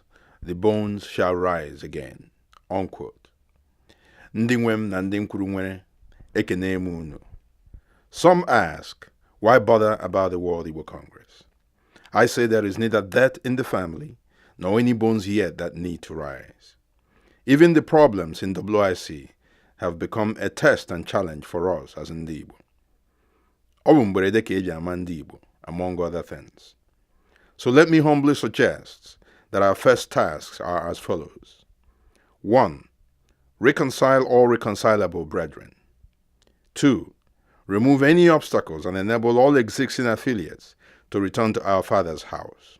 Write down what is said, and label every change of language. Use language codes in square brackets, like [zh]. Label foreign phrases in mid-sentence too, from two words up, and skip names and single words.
[en] The bones shall rise again." Unquote. [ig] Ndị nwem na ndị nkwuru nwere, ekene m unu. [en] Some ask, why bother about the World Igbo Congress? I say there is neither death in the family, nor any bones yet that need to rise. Even the problems in WIC have become a test and challenge for us as Ndi Igbo. [ig] Mgberede ka eji ama Ndi Igbo, [en] among other things. So let me humbly suggest that our first tasks are as follows. 1. Reconcile all reconcilable brethren. 2. Remove any obstacles and enable all existing affiliates to return to our Father's house.